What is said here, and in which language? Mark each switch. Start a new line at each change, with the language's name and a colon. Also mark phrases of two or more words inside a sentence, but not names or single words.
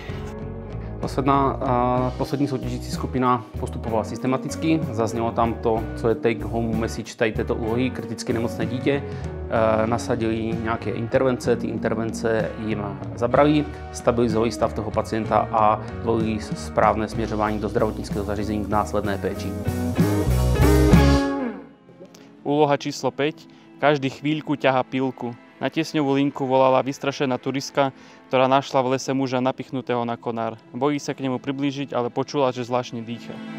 Czech: Poslední soutěžící skupina postupovala systematicky, zaznělo tam to, co je
English: take home message
Czech: této úlohy, kriticky nemocné dítě. Nasadili nějaké intervence, ty intervence jim zabrali, stabilizovali stav toho pacienta a volili správné směřování do zdravotnického zařízení k následné péči. Úloha číslo 5.
Slovak: Každý chvíľku ťahá pilku. Na tiesňovú linku volala vystrašená turistka, ktorá našla v lese muža napichnutého na konár. Bojí sa k nemu priblížiť, ale počula, že zvláštne dýcha.